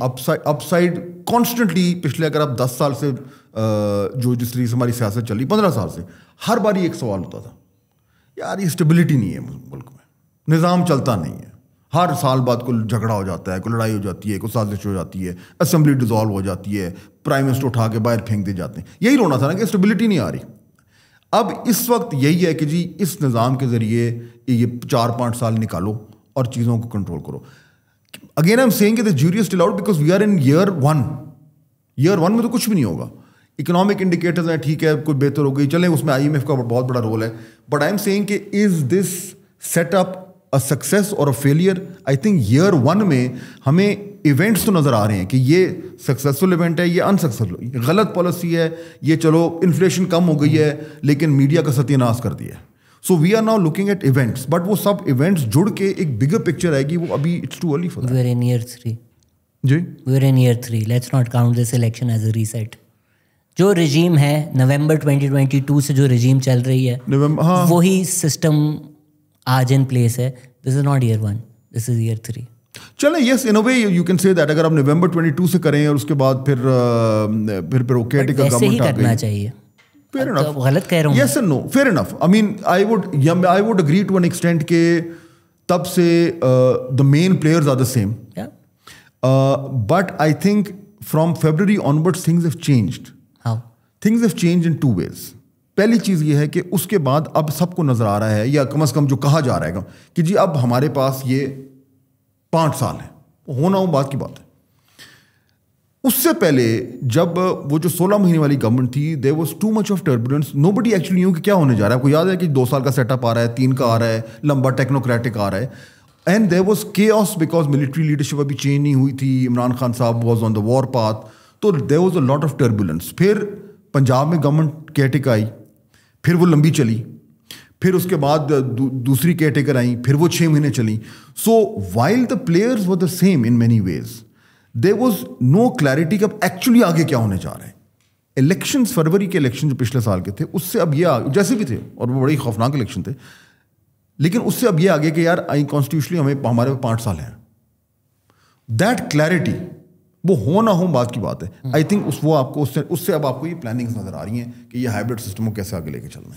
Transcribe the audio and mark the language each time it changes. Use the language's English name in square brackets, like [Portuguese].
[Urdu] اپ side constantly پچھلے اگر آپ 10 سال سے جو جس طریقے سے ہماری سیاست چلی, 15 سال سے, ہر باری ایک سوال ہوتا تھا یار یہ اسٹیبلٹی نہیں ہے ملک میں, نظام چلتا نہیں ہے, ہر سال بعد کوئی جھگڑا ہو جاتا ہے, کوئی لڑائی ہو جاتی ہے, کوئی سازش ہو جاتی ہے, اسمبلی ڈیزالو ہو جاتی ہے, پرائم منسٹر اٹھا کے باہر پھینک دے جاتے ہیں. یہی رونا تھا نا کہ اسٹیبلٹی نہیں آ رہی. اب اس وقت یہی ہے کہ جی اس نظام کے ذریعے یہ 4-5 سال نکالو اور چیزوں کو کنٹرول کرو. [English] Again I am seeing کہ the jury is still out because we are in year 1. [Urdu] year 1 میں تو کچھ بھی نہیں ہوگا. اکنامک انڈیکیٹرز ہیں ٹھیک ہے, کوئی بہتر ہو گئی, چلیں اس میں IMF کا بہت بڑا رول ہے, بٹ [English] I am seeing کہ is this set up a success or a failure. [Urdu] I think year 1 میں ہمیں ایونٹس تو نظر آ رہے ہیں کہ یہ سکسیزفل ایونٹ ہے, یہ انسکسیزفل, غلط پالیسی ہے, یہ چلو انفلیشن کم ہو گئی ہے لیکن میڈیا کا ستیہ ناش کر دیا ہے. [English] so we are now looking at events, [Urdu] but وہ سب ایونٹس جڑ کے ایک بگر پکچر آئے گی, وہ ابھی [English] It's too early for that. We are in year 3. [Urdu] جی [English] We are in year 3. Let's not count this election as a reset. [Urdu] جو رجیم ہے نومبر 2022 سے جو رجیم چل رہی ہے, وہی سسٹم آج ان پلیس ہے. [English] This is not year 1, this is year 3. [Urdu] چلیں [English] Yes in a way you can say that. [Urdu] اگر آپ نومبر 22 سے کریں اور اس کے بعد پھر اوکے ٹیک گورنمنٹ کرنا چاہیے. [English] Fair enough. [Urdu] غلط کہہ رہا ہوں. [English] Yes and no, fair enough. I mean, I would agree to an extent کہ تب سے the main players are the same. Yeah. But I think from February onwards things have changed. How? Things have changed in 2 ways. [Urdu] پہلی چیز یہ ہے کہ اس کے بعد اب سب کو نظر آ رہا ہے, یا کم از کم جو کہا جا رہا ہے کہ جی اب ہمارے پاس یہ 5 سال ہے, ہونا ہو بات کی بات ہے. اس سے پہلے جب وہ جو 16 مہینے والی گورنمنٹ تھی, [English] there was too much of turbulence, nobody actually knew [Urdu] کہ کیا ہونے جا رہا ہے. آپ کو یاد ہے کہ 2 سال کا سیٹ اپ آ رہا ہے, 3 کا آ رہا ہے, لمبا ٹیکنوکریٹک آ رہا ہے, and [English] there was chaos because military leadership [Urdu] ابھی چینج نہیں ہوئی تھی, عمران خان صاحب [English] was on the war path, [Urdu] تو [English] there was a lot of turbulence. [Urdu] پھر پنجاب میں گورنمنٹ کیئر ٹیکر آئی, پھر وہ لمبی چلی, پھر اس کے بعد دوسری کیئر ٹیکر آئیں, پھر وہ 6 مہینے چلیں. [English] so while the players were the same in many ways, there was no clarity کہ [Urdu] اب ایکچولی آگے کیا ہونے جا رہے ہیں. الیکشنز, فروری کے الیکشن جو پچھلے سال کے تھے, اس سے اب یہ جیسے بھی تھے اور وہ بڑی خوفناک الیکشن تھے, لیکن اس سے اب یہ آگے کہ یار کانسٹیٹیوشنلی ہمارے 5 سال ہیں. دیٹ کلیئرٹی وہ ہو نہ ہو بات کی بات ہے. آئی تھنک وہ آپ کو اس سے اب آپ کو یہ پلاننگز نظر آ رہی ہیں کہ یہ ہائبرڈ سسٹم کو کیسے آگے لے کے چلنا ہے.